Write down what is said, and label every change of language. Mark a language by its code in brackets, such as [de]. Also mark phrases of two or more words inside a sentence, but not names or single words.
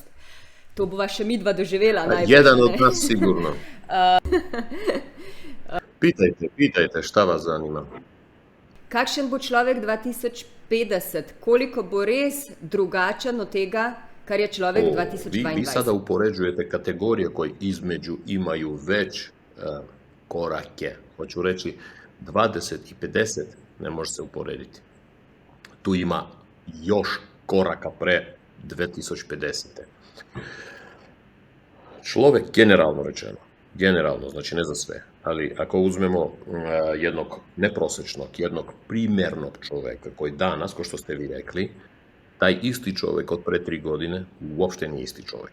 [sl] To bova še midva doživela najbolj. [sr] Jedan od nas sigurno. Pitajte, šta vas zanima? [sl] Kakšen bo človek 2050? Koliko bo res drugačen od tega, kar je človek 2022? [sr] Vi sada upoređujete kategorije koje između imaju već korake. Hoću reći, 20 i 50 ne može se uporediti. Tu ima još koraka pre 2050. Čovjek, generalno, znači ne za sve, ali ako uzmemo jednog neprosječnog, jednog primjernog čovjeka koji danas, ko što ste vi rekli, taj isti čovjek od pre 3 godine uopšte nije isti čovjek.